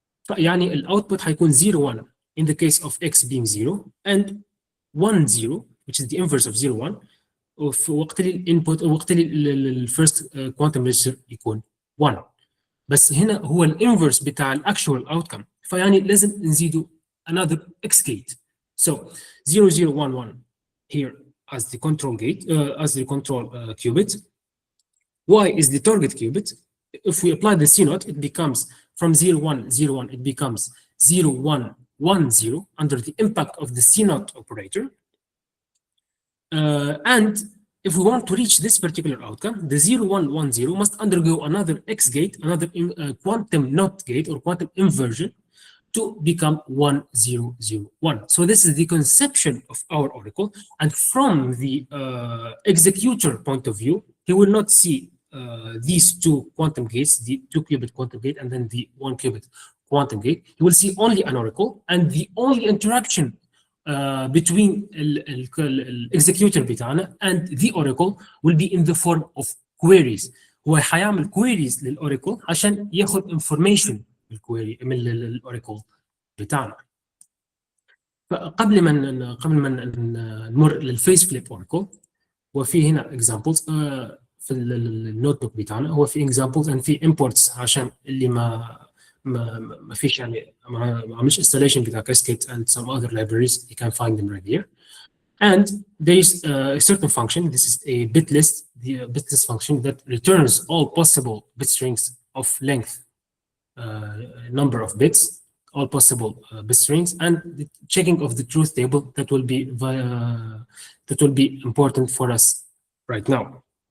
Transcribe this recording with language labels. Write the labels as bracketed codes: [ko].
[ar] يعني الاوتبوت هيكون [en] 0 1 in the case of x being 0 and 1 0 which is the inverse of 0 1 [ar] وفي وقت الانبوت وقت الفيرست كوانتم ريجستر يكون [en] 1. [ar] بس هنا هو الانفرس بتاع الاكشوال اوتكم فيعني لازم نزيده another x gate. [en] So 0 0 1 1 here as the control gate as the control qubit. Y is the target qubit. If we apply the C0 it becomes from 0 1 0 1 it becomes 0 1 1 0 under the impact of the C0 operator. And if we want to reach this particular outcome, the 0110 must undergo another X gate, another quantum NOT gate or quantum inversion to become 1001. So this is the conception of our oracle. And from the executor point of view, he will not see these two quantum gates, the 2 qubit quantum gate and then the 1 qubit quantum gate. He will see only an oracle, and the only interaction between the executor بتاعنا and the oracle will be in the form of queries. [ar] هو هيعمل queries للاوراكل عشان ياخد information من الاوراكل بتاعنا. فقبل ما نمر للفيس فليب اوراكل وفي هنا examples في النوت بوك بتاعنا هو في examples and في imports عشان اللي ما فيش يعني ما عملش installation بتاع Qiskit [en] and some other libraries you can find them right here. And there is a certain function, this is a bit list, the bit list function that returns all possible bit strings of length, number of bits, all possible bit strings, and the checking of the truth table that will be important for us right now.